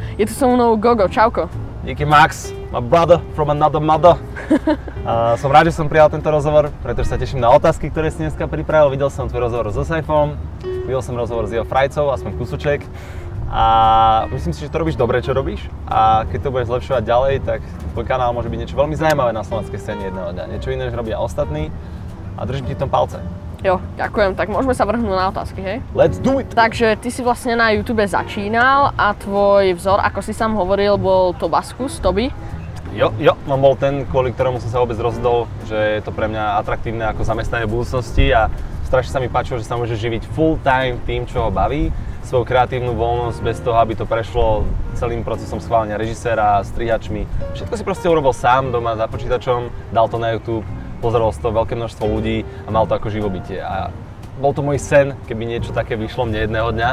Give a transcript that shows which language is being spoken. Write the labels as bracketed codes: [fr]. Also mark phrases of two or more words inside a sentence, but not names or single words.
[sk] Je tu so mnou Gogo, čauko. [en] Díky Max, my brother from another mother. [sk] Som rád, že som prijal tento rozhovor, pretože sa teším na otázky, ktoré si dneska pripravil. Videl som tvoj rozhovor so Saifom, videl som rozhovor s jeho frajcov, aspoň kúsoček. A myslím si, že to robíš dobre, čo robíš. A keď to budeš zlepšovať ďalej, tak tvoj kanál môže byť niečo veľmi zaujímavé na slovenskej scéne jedného dňa. Niečo iné, než robia ostatní. A držím ti v tom palce. Jo, ďakujem. Tak môžeme sa vrhnúť na otázky, hej? [en] Let's do it! [sk] Takže ty si vlastne na YouTube začínal a tvoj vzor, ako si sám hovoril, bol Tobaskus, Toby. Jo, on bol ten, kvôli ktorému som sa vôbec rozhodol, že je to pre mňa atraktívne ako zamestnanie v budúcnosti a strašne sa mi páčilo, že sa môže živiť [en] full time [sk] tým, čo ho baví, svoju kreatívnu voľnosť bez toho, aby to prešlo celým procesom schválenia režiséra, strihačmi. Všetko si proste urobil sám doma za počítačom, dal to na YouTube. Pozeralo z toho veľké množstvo ľudí a mal to ako živobytie. A bol to môj sen, keby niečo také vyšlo mne jedného dňa.